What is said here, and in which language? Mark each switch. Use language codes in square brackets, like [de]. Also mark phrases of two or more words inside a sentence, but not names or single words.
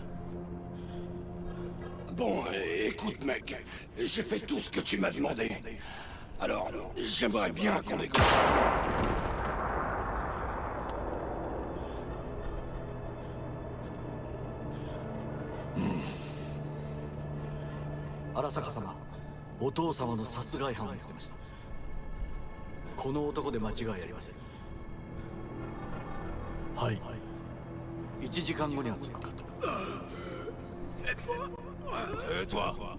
[fr] Bon, écoute mec, j'ai fait tout ce que tu m'as demandé. Alors, j'aimerais bien qu'on écoute. [ja] 荒坂様、お父様の殺害犯を見つけました。この男で間違いありません。はい。1時間後には着くかと。 [fr] toi.